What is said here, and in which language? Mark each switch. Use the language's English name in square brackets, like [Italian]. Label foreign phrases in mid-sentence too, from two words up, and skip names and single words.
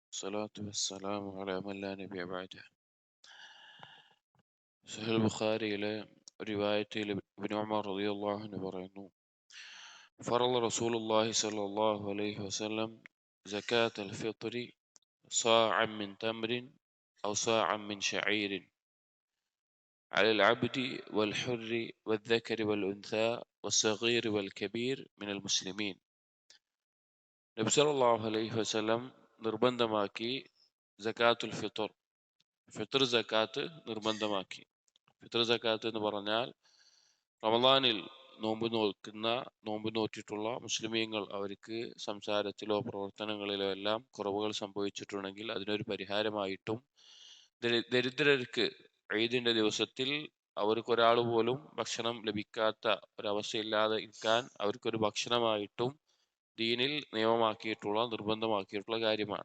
[Arabic] الصلاة والسلام على من لا نبي بعده. [Malayalam] സഹീഹ് ബുഖാരിയിലെ റിവായത്തിൽ ഇബ്നു ഉമർ റളിയല്ലാഹു അൻഹു പറയുന്നു, [Arabic] فرض رسول الله صلى الله عليه وسلم زكاة الفطر صاعا من تمر أو صاعا من شعير على العبد والحر والذكر والأنثى والصغير والكبير من المسلمين. [Malayalam] നബി [Arabic] صلى الله عليه وسلم [Malayalam] നിർബന്ധമാക്കി സകാത്തുൽ ഫിത്ർ, ഫിത്ർ സകാത്ത് നിർബന്ധമാക്കി. ഫിത്ർ സക്കാത്ത് എന്ന് പറഞ്ഞാൽ റമദാനിൽ നോമ്പ് നോറ്റിട്ടുള്ള മുസ്ലിമീങ്ങൾ അവർക്ക് സംസാരത്തിലോ പ്രവർത്തനങ്ങളിലോ എല്ലാം കുറവുകൾ സംഭവിച്ചിട്ടുണ്ടെങ്കിൽ അതിനൊരു പരിഹാരമായിട്ടും, ദരിദ്രർക്ക് ഈദിന്റെ ദിവസത്തിൽ അവർക്ക് ഒരാൾ പോലും ഭക്ഷണം ലഭിക്കാത്ത ഒരവസ്ഥയില്ലാതെ ഇരിക്കാൻ അവർക്കൊരു ഭക്ഷണമായിട്ടും ദീനിൽ നിയമമാക്കിയിട്ടുള്ള നിർബന്ധമാക്കിയിട്ടുള്ള കാര്യമാണ്.